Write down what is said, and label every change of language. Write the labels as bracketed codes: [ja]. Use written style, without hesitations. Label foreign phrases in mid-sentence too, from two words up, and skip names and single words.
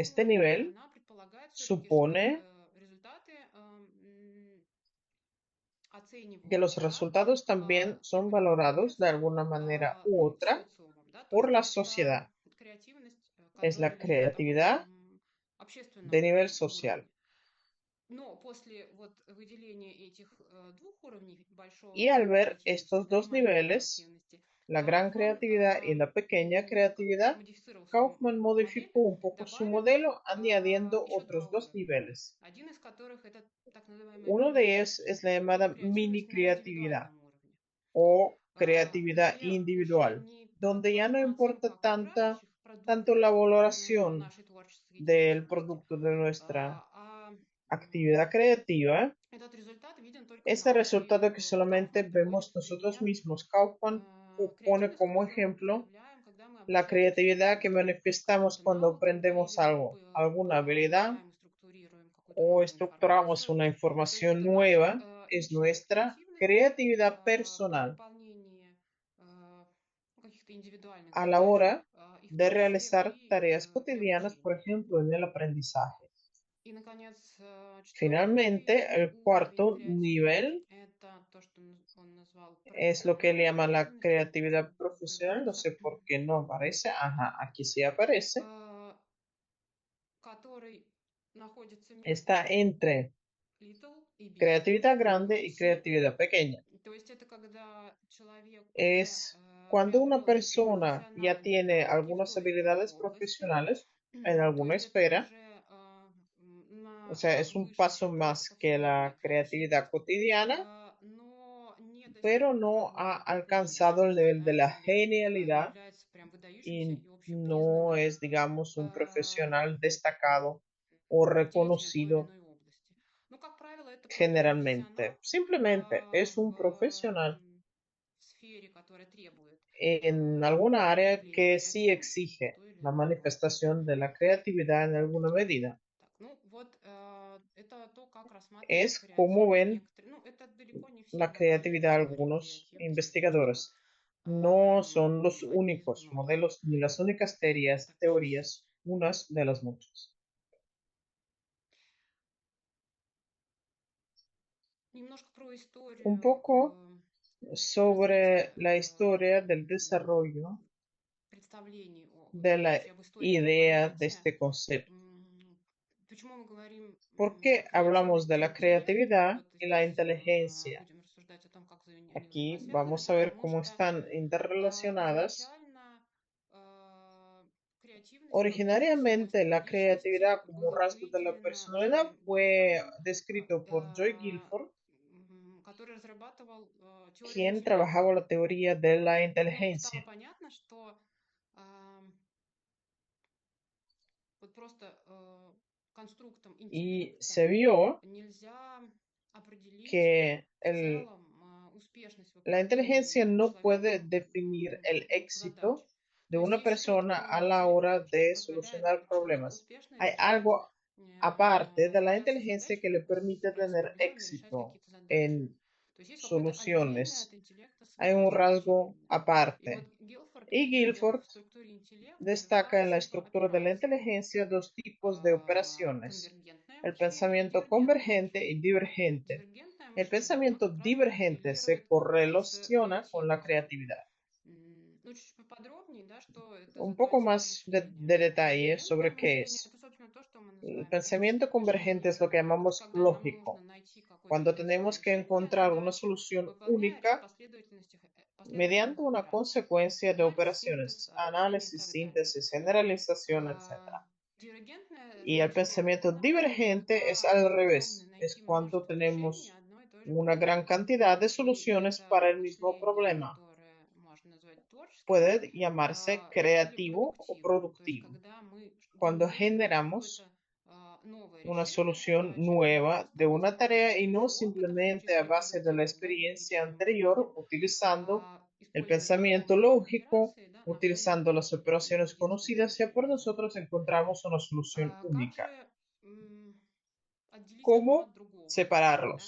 [es] Este [ru] уровне, [es] nivel [ru] она предполагает все-таки, что [es] supone [ru] результаты [es] que los [ru] оцениваются [es] resultados también son valorados de alguna manera u [ru] ну, [es] otra [ru] социумом, да, то [es] por [ru] есть [es] la [ru] это [es] sociedad. [ru] креативность, [es] Es la [ru] которая лежит на таком [es] creatividad de [ru] общественном [es] nivel social. [ru] уровне. Но после вот выделения этих двух уровней, большого [es] Y al [ru] уровня [es] ver [ru] креативности, [es] estos [ru] да, и [es] dos [ru] маленькой [es] niveles, [ru] креативности, [es] la gran [ru] Кауфман, [es] creatividad y la pequeña creatividad, [ru] модифицировал свою [es] Kaufman [ru] модель, [es] modificó un poco su [ru] добавив [es] modelo añadiendo [ru] еще два [es] otros dos [ru] уровня. [es] niveles. [ru] Один из которых это так называемая [es] Uno de [ru] мини-C, [es] ellos es la llamada mini [ru] креативность на [es] creatividad [ru] индивидуальном уровне, [es] o creatividad [ru] где уже [es] individual, [ru] не [es] donde ya no [ru] только оценка [es] importa [ru] окружающих [es] tanto [ru] продукта [es] la valoración [ru] нашей творческой [es] del [ru] деятельности, [es] producto de nuestra [ru] а [es] actividad creativa. [ru] этот результат виден только [es] Este [ru] нам. И [es] resultado que solamente [ru] Кауфман приводит [es] vemos [ru] в [es] nosotros [ru] пример [es] mismos. Kaufman pone [ru] креативность, [es] como [ru] которую мы [es] ejemplo [ru] проявляем, когда мы [es] la [ru] обучаемся [es] creatividad que [ru] какому-то [es] manifestamos cuando [ru] навыку, да, [es] aprendemos [ru] или [es] algo, alguna habilidad [ru] обучаем и структурируем какую-то [es] o [ru] новую [es] estructuramos [ru] информацию. [es] una [ru] То есть [es] información [ru] наша [es] nueva. Es [ru] личная [es] nuestra [ru] креативность [es] creatividad [ru] при [es] personal [ru] выполнении каких-то индивидуальных [es] a la [ru] задач, [es] hora [ru] и в [es] de [ru] том числе [es] realizar [ru] при [es] tareas [ru] при [es] cotidianas, por [ru] обучении. [es] ejemplo, en el aprendizaje. [ru] И, наконец, [es] Finalmente, [ru] четвертый [es] el [ru] уровень [es] cuarto [ru] креативности– [es] nivel [ru] это то, что он назвал [es] es lo que él [ru] профессиональной [es] llama la [ru] креативностью. Вот здесь [es] creatividad [ru] не [es] profesional. No [ru] появляется. [es] sé por qué no aparece. Ajá, aquí sí aparece. [ru] Который находится между [es] Está entre [en] little и big, [es] creatividad grande [en] little y c. [es] creatividad pequeña. [ru] То есть это когда человек уже [es] Es cuando una [ru] приобрел некий [es] persona ya [ru] профессиональные [es] tiene [ru] навыки в [es] algunas [ru] той или иной [es] habilidades [ru] области, [es] profesionales en [ru] то [es] alguna [ru] есть это [es] esfera. [ru] уже [es] O [ru] на [es] sea, [ru] шаг [es] es un [ru] выше, [es] paso [ru] чем просто [es] más que [ru] повседневная [es] la creatividad [ru] креативность, [es] cotidiana, [ru] но не достиг [es] pero no ha [ru] уровня [es] alcanzado el [ru] гениальности, [es] nivel de [ru] да, [es] la [ru] или не [es] genialidad [ru] является прям выдающимся [es] y [ru] и [es] no [ru] общепризнанным [es] es, digamos, un э, profesional destacado o [ru] деятелем той или [es] reconocido [ru] иной области. Ну, как правило, это просто профессионал [es] generalmente. Simplemente es un profesional [ru] в сфере, которая требует [es] en alguna área [ru] проявления [es] que sí [ru] креативности в [es] exige [ru] той или [es] la [ru] иной области. [es] manifestación de la creatividad en alguna medida. [ru] Так, ну вот это то, как рассматривает [es] Es como [ru] креативность [es] ven [ru] некоторые. Ну, это далеко не все [es] la [ru] модели [es] creatividad [ru] теории [es] algunos [ru] креативности, потому что [es] investigadores. No son los [ru] одни из [es] únicos [ru] многих. [es] modelos ni las únicas [ru] Так, сейчас [es] teorías, unas de las muchas. [ru] немножко про [es] Un [ru] историю [es] poco sobre la [ru] развития [es] historia del desarrollo [ru] представлений [es] de [ru] то [es] la [ru] есть об истории этого [es] idea de [ru] понятия. [es] este concepto. [ru] Почему мы говорим [es] ¿Por [ru] про [es] qué hablamos de [ru] креативность и [es] la [ru] интеллект? [es] creatividad [ru] Вот [es] y la [ru] здесь [es] inteligencia? [ru] будем рассуждать о том, как они [es] Aquí [ru] взаимосвязаны, [es] vamos a ver [ru] потому [es] cómo [ru] что [es] están interrelacionadas. [ru] изначально креативность как [es] Originariamente, [ru] свойство [es] la [ru] личности [es] creatividad como [ru] было [es] rasgo de la [ru] выделено [es] personalidad [ru] Джоем [es] fue [ru] Гилфордом, [es] descrito por Joy Guilford, [ru] который разрабатывал теорию [es] quien [ru] интеллекта. [es] trabajaba la teoría de la [ru] Но стало [es] inteligencia. [ru] понятно, что а, вот просто конструктом [es] Y [ru] интеллекта [es] se vio [ru] нельзя определить [es] que [ru] в целом успешность [es] la inteligencia [ru] выполнения [es] no puede [ru] человеком [es] definir el [ru] задач. [es] éxito de [ru] То есть [es] una [ru] есть что-то, [es] persona a la [ru] кроме [es] hora [ru] того, что [es] de [ru] позволяет [es] solucionar [ru] человеку [es] problemas. [ru] успешно [es] Hay [ru] решать [es] algo aparte de la [ru] массу [es] inteligencia [ru] задач, [es] que le permite [ru] собираться [es] tener [ru] регионами, решать [es] éxito [ru] какие-то задачи. [es] en [ru] То есть есть какое-то отдельное от [es] soluciones. [ru] интеллекта [es] Hay un [ru] свойство [es] rasgo [ru] очевидное. И вот [es] aparte. [ru] Гилфорд [es] Y Guilford [ru] в структуре интеллекта [es] destaca [ru] называет [es] en la [ru] цикл [es] estructura de la [ru] операций. [es] inteligencia dos tipos de operaciones: [ru] Конвергентное [es] el [ru] обучение и [es] pensamiento [ru] дивергентное [es] convergente y [ru] обучение. [es] divergente. [ru] Дивергентное [es] El [ru] мышление, оно [es] pensamiento [ru] как раз [es] divergente se [ru] коррелирует с [es] correlaciona con la [ru] креативностью. [es] creatividad. [ru] Ну, чуть поподробнее, да, что это [es] Un [ru] за [es] poco [ru] два типа [es] más [ru] мышления. [es] de detalle [ru] Конвергентное [es] sobre qué [ru] мышление– [es] es. [ru] это, собственно, то, что мы [es] El [ru] называем [es] pensamiento [ru] логическим [es] convergente es [ru] мышлением. [es] lo que [ru] Это [es] llamamos [ru] когда нам нужно [es] lógico. [ru] найти какое-то [es] Cuando [ru] единственное [es] tenemos que [ru] решение [es] encontrar una [ru] задачи, [es] solución [ru] выполняя ряд [es] única mediante [ru] последовательных [es] una [ru] операций. [es] consecuencia de [ru] Анализ, синтез, [es] operaciones, [ru] обобщение и [es] análisis, [ru] так далее. [es] síntesis, generalización, etc. [ru] Дивергентное [es] Y el pensamiento [ru] мышление– это [es] divergente es [ru] когда [es] al [ru] мы способны [es] revés, es [ru] найти [es] cuando [ru] множество решений [es] tenemos [ru] одной и той же [es] una gran [ru] проблемы. [es] cantidad de [ru] И [es] soluciones [ru] это [es] para el mismo [ru] мышление, [es] problema. [ru] которое можно назвать творческим [es] Puede llamarse [ru] или [es] creativo o [ru] продуктивным. То есть, [es] productivo. [ru] когда мы [es] Cuando [ru] генерируем [es] generamos [ru] какое-то новое [es] una [ru] решение [es] solución [ru] задачи, [es] nueva de una [ru] основываясь на [es] tarea y no [ru] каких-то опытах, в том [es] simplemente a [ru] числе [es] base de la [ru] продуктивном, да, [es] experiencia [ru] логическом [es] anterior, [ru] мышлении, [es] utilizando el [ru] используя [es] pensamiento [ru] знакомые нам [es] lógico, [ru] операции, да, находим [es] utilizando las operaciones [ru] единственное [es] conocidas, ya por [ru] решение. [es] nosotros encontramos una solución [ru] Как [es] única. [ru] же отделить одно от [es] ¿Cómo [ru] другого, да,